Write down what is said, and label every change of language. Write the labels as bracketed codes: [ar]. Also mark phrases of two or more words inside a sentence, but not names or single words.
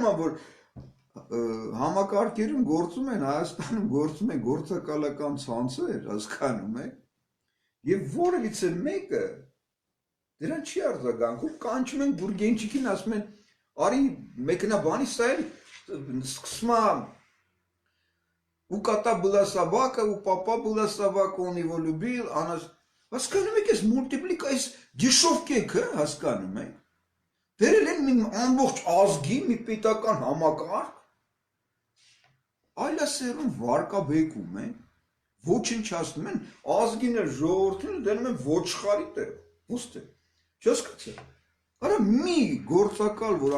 [hy] է որ համակարգերում գործում են Հայաստանում գործում են գործակալական ցանցեր հասկանում եք եւ որևիցե մեկը դրան չի արձագանքում կանչում են Գուրգենչիկին ասում են արի մեկնաբանի սա էլ սկսում է [ru] у кота была собака, у папа была собака, он его любил, она... [hy] Հասկանում եք, այս մուլտիպլիկա, այս դիշովկեքը, հասկանում եք, վերել են մի ամբողջ ազգի, մի պետական համակարգ, այլասերում վարկաբեկում են, ոչնչացնում են, ազգին էլ ժողովրդին դնում են ոչխարի տեղ, ուստի, չասկացել, արա մի գործակալ, որ